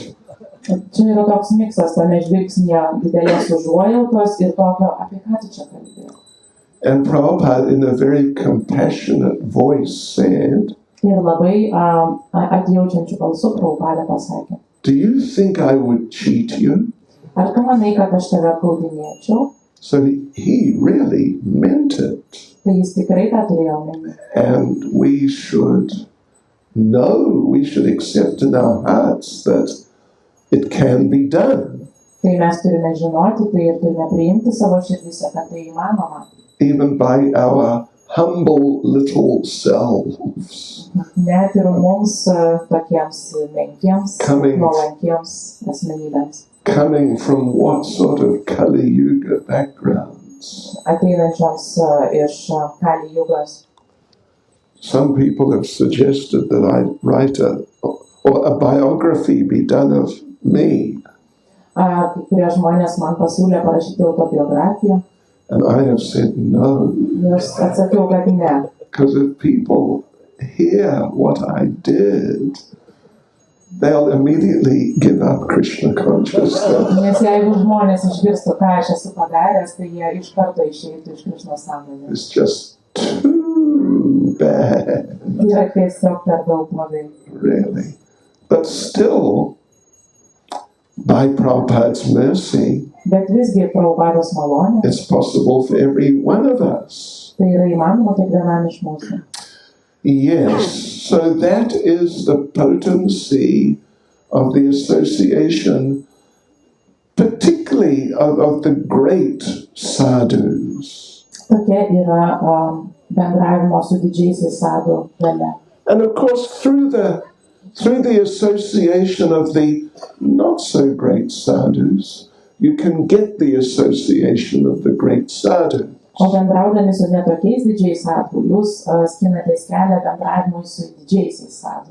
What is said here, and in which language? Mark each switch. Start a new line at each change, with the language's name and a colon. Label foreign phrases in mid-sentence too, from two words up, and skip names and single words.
Lithuanian: Čia yra toks miksas tame žvilgsnyje didelės užuojautos ir tokio, apie ką tu čia kalbėjai.
English: And Prabhupada, in a very compassionate voice, said,
Lithuanian: Ir labai atjaučiančiu balsu Prabhupada pasakė,
English: do you think I would cheat you?
Lithuanian: ar tu manai, kad aš tave apgaudinėčiau?
English: So he really meant it.
Lithuanian: Tai jis tikrai tą turėjo omeny.
English: And we should know, we should accept in our hearts that it can be done.
Lithuanian: Tai mes turime žinoti tai ir turime priimti savo širdise, kad tai įmanoma.
English: Even by our humble little selves.
Lithuanian: Net ir mums tokiems menkiems, nuolankiems asmenybėms.
English: Coming from what sort of Kali Yuga backgrounds?
Lithuanian: Ateinančioms iš Kali Jugos.
English: Some people have suggested that I write a biography be done of me.
Lithuanian: Kai kurie žmonės man pasiūlė parašyti autobiografiją.
English: And I have said no.
Lithuanian: Ir aš atsakiau, kad ne.
English: Because if people hear what I did, they'll immediately give up Krishna consciousness.
Lithuanian: Nes jeigu žmonės išgirstų, ką aš esu padaręs, tai jie iš karto išeitų iš Krišnos sąmonės.
English: It's just too bad.
Lithuanian: Yra tiesiog per daug blogai.
English: Really. But still, by Prabhupada's mercy,
Lithuanian: Bet visgi Prabhupados malonė,
English: it's possible for every one of us.
Lithuanian: tai yra įmanoma kiekvienam iš mūsų.
English: Yes, so that is the potency of the association, particularly of the great sadhus.
Lithuanian: Tokia yra bendravimo su didžiaisiais sadhu galia.
English: And of course, through the association of the not so great sadhus, you can get the association of the great sadhus.
Lithuanian: O bendraudami su netokiais didžiais sadhu, jūs skinatės kelią bendravimui su didžiaisiais sadhu.